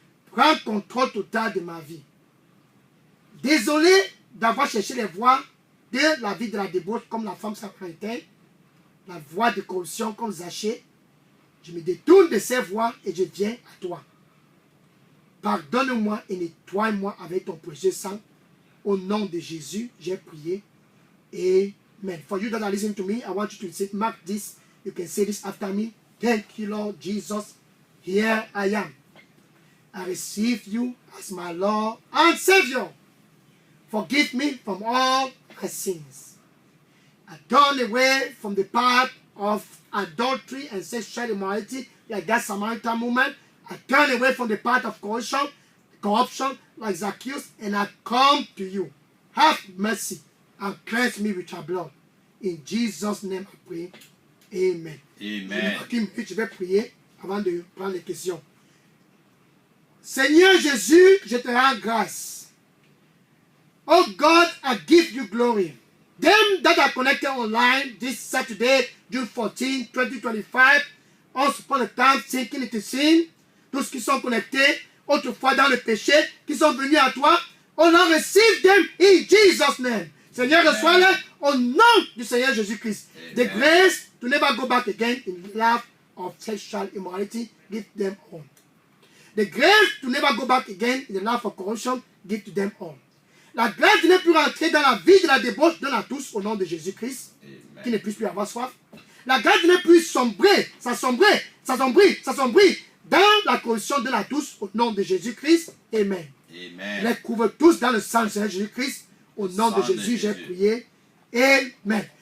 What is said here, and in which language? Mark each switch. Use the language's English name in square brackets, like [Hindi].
[French] Prends contrôle total de ma vie. Désolé d'avoir cherché les voies de la vie de la débauche comme la femme samaritaine, la voie de corruption comme Zachée. Je me détourne de ces voies et je viens à toi. Pardonne-moi et nettoie-moi avec ton précieux sang. Au nom de Jésus, j'ai prié. Amen. [English] For you that are listening to me, I want you to say, mark this. You can say this after me. Thank you, Lord Jesus. Here I am. I receive you as my Lord and Savior. Forgive me from all my sins. I turn away from the path of adultery and sexual immorality like that Samaritan woman. I turn away from the path of corruption like Zacchaeus, and I come to you. Have mercy and cleanse me with your blood. In Jesus' name I pray. Amen. Amen. [French] Je vais prier avant de prendre les questions. Seigneur Jésus, je te rends grâce. [English] Oh God, I give you glory. Them that are connected online this Saturday, June 14, 2025, once upon a time sinking into sin, [French] tous qui sont connectés autrefois dans le péché, qui sont venus à toi, [English] oh Lord, receive them in Jesus' name. [French] Seigneur, reçois-les au nom du Seigneur Jésus-Christ. [English] The grace to never go back again in the life of sexual immorality, give them all. The grace to never go back again in the life of corruption, give to them all. [French] La grâce de ne plus rentrer dans la vie de la débauche, donne à tous au nom de Jésus-Christ, qui ne puisse plus avoir soif. La grâce de ne plus s'assombrir dans la corruption, donne à tous au nom de Jésus-Christ. Amen. Amen. Les couvre tous dans le sang du Seigneur Jésus-Christ. Au nom de Jésus, j'ai prié. Amen.